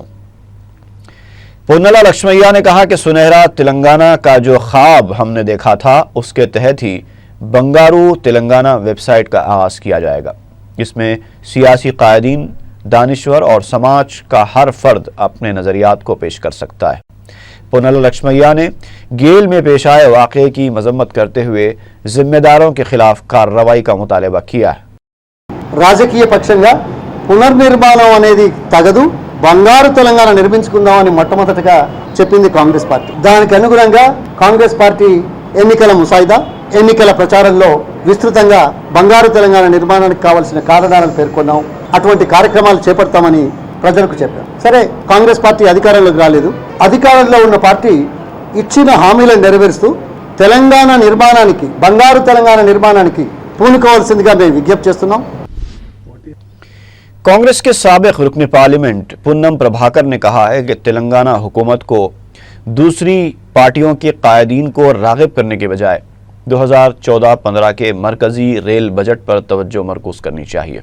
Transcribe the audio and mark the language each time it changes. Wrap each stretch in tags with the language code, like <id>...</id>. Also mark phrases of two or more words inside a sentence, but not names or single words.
<ur>پونالا لکشمیا نے کہا کہ سنہرا تلنگانہ کا جو خواب ہم نے دیکھا تھا اس کے تحت ہی بنگارو تلنگانہ ویب سائٹ کا آغاز کیا جائے گا، جس میں سیاسی قائدین، دانشور اور سماج کا ہر فرد اپنے نظریات کو پیش کر سکتا ہے۔ پونالا لکشمیا نے گیل میں پیش آئے واقعے کی مذمت کرتے ہوئے ذمہ داروں کے خلاف کارروائی کا مطالبہ کیا ہے۔</ur> <te>రాజకీయ పక్షంగా పునర్నిర్మాణం అనేది తగదు, బంగారు తెలంగాణ నిర్మించుకుందామని మొట్టమొదటగా చెప్పింది కాంగ్రెస్ పార్టీ। దానికి అనుగుణంగా కాంగ్రెస్ పార్టీ ఎన్నికల ముసాయిదా, ఎన్నికల ప్రచారంలో విస్తృతంగా బంగారు తెలంగాణ నిర్మాణానికి కావాల్సిన కారణాలను పేర్కొన్నాం। అటువంటి కార్యక్రమాలు చేపడతామని ప్రజలకు చెప్పాం। సరే, కాంగ్రెస్ పార్టీ అధికారంలోకి రాలేదు, అధికారంలో ఉన్న పార్టీ ఇచ్చిన హామీలను నెరవేరుస్తూ తెలంగాణ నిర్మాణానికి, బంగారు తెలంగాణ నిర్మాణానికి పూనుకోవాల్సిందిగా మేము విజ్ఞప్తి చేస్తున్నాం।</te> <ur>کانگریس کے سابق رکن پارلیمنٹ پونم پربھاکر نے کہا ہے کہ تلنگانہ حکومت کو دوسری پارٹیوں کے قائدین کو راغب کرنے کے بجائے 2014-15 کے مرکزی ریل بجٹ پر توجہ مرکوز کرنی چاہیے۔</ur>